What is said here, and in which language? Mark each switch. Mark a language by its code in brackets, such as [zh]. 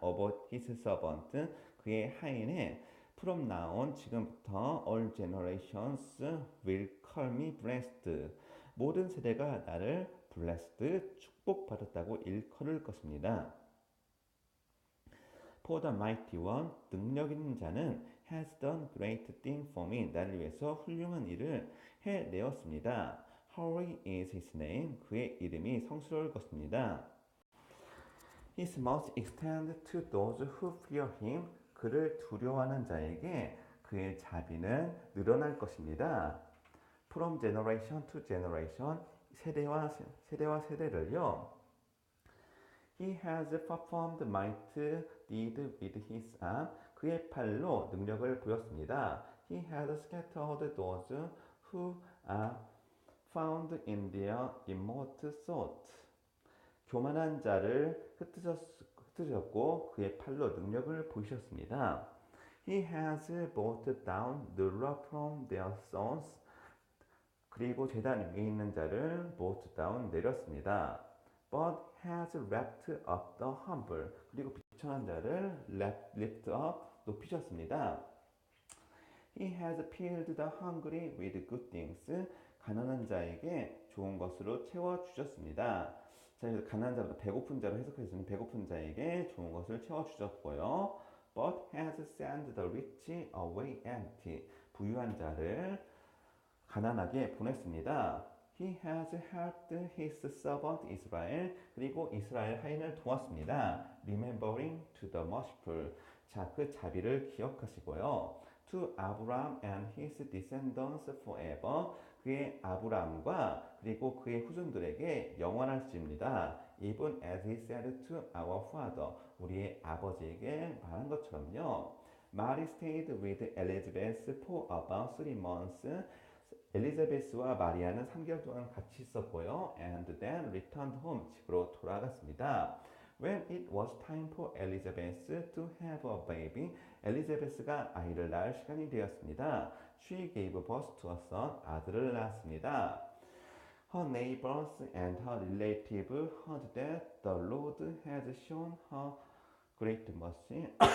[en] About his servant, [ko] 그의 하인의 [en] from now on, [ko] 지금부터 [en] all generations will call me blessed. [ko] 모든 세대가 나를 blessed, 축복받았다고 일컬을 것입니다. [en] For the mighty one, [ko] 능력 있는 자는 [en] has done great thing for me. [ko] 나를 위해서 훌륭한 일을 해내었습니다. [en] Holy is his name. [ko] 그의 이름이 성스러울 것입니다. [en] His mercy extend to those who fear him. [ko] 그를 두려워하는 자에게 그의 자비는 늘어날 것입니다. [en] From generation to generation, [ko] 세대와 세대를요. [en] He has performed mighty deed with his arm. [ko] 그의 팔로 능력을 보였습니다. [en] He has scattered those who are found in their inmost thought. [ko] 교만한 자를 흩으셨고 그의 팔로 능력을 보이셨습니다. [en] He has brought down the ruler from their thrones. [ko] 그리고 제단 위에 있는 자를 [en] brought down, [ko] 내렸습니다. [en] But has lifted up the humble. [ko] 그리고 비천한 자를 [en] lift up, [ko] 높이셨습니다. [en] He has filled the hungry with good things. [ko] 가난한 자에게 좋은 것으로 채워주셨습니다. 자, 그래서 가난한 자보다 배고픈 자로 해석했으니 배고픈 자에게 좋은 것을 채워주셨고요. [en] But has sent the rich away empty. [ko] 부유한 자를 가난하게 보냈습니다. [en] He has helped his servant Israel. [ko] 그리고 이스라엘 하인을 도왔습니다. [en] Remembering to the merciful. [ko] 자, 그 자비를 기억하시고요. [en] To Abraham and his descendants forever. [ko] 그의 아브라함과 그리고 그의 후손들에게 영원할지입니다. [en] Even as he said to our father. [ko] 우리의 아버지에게 말한 것처럼요. [en] Mary stayed with Elizabeth for about 3 months. [ko] 엘리자베스와 마리아는 3개월 동안 같이 있었고요. [en] And then returned home. [ko] 집으로 돌아갔습니다. [en] When it was time for Elizabeth to have a baby, [ko] 엘리자베스가 아이를 낳을 시간이 되었습니다. [en] She gave birth to a son. [ko] 아들을 낳았습니다. [en] Her neighbors and her relatives heard that the Lord had shown her great mercy.